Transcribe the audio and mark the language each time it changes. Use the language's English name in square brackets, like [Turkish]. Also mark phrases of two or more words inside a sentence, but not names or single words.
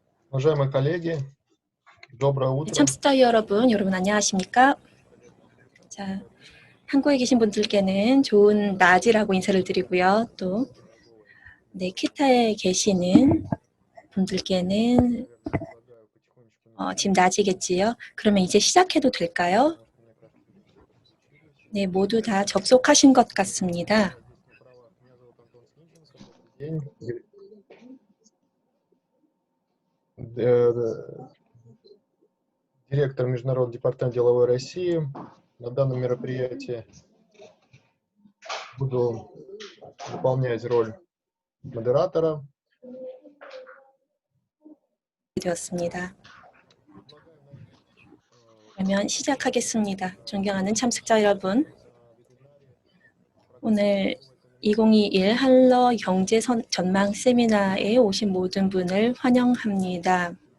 [Russian] Уважаемые коллеги, доброе [Korean] 네, [Russian] утро. [Korean] 참석자 여러분 안녕하십니까? 자, 한국에 계신 분들께는 좋은 낮이라고 인사를 드리고요. 또 키타에 계시는 분들께는 지금 낮이겠지요. 그러면 이제 시작해도 될까요? 네, 모두 다 접속하신 것 같습니다. [Russian] Директор Международного департамента деловой России. На данном мероприятии буду выполнять роль модератора. [Korean] 되었습니다. 그러면 시작하겠습니다. 존경하는 참석자 여러분, 오늘 2021 한러 경제 전망 세미나에 오신 모든 분을 환영합니다.